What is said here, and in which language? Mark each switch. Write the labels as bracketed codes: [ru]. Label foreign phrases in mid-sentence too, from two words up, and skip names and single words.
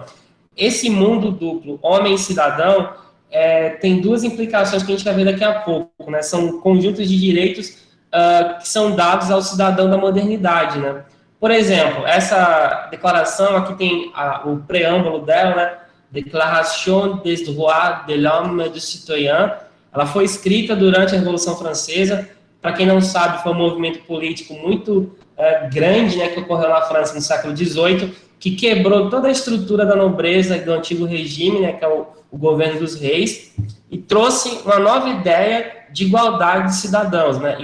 [pt] Esse mundo duplo, homem e cidadão, tem duas implicações que a gente vai ver daqui a pouco, né? São conjuntos de direitos que são dados ao cidadão da modernidade, né? Por exemplo, essa declaração, aqui tem o preâmbulo dela, né? [fr] Déclaration des droits de l'homme et du citoyen. [pt] Ela foi escrita durante a Revolução Francesa. Para quem não sabe, foi um movimento político muito grande, né, que ocorreu na França no século XVIII, que quebrou toda a estrutura da nobreza e do antigo regime, né, que é o governo dos reis, e trouxe uma nova ideia de igualdade de cidadãos, né?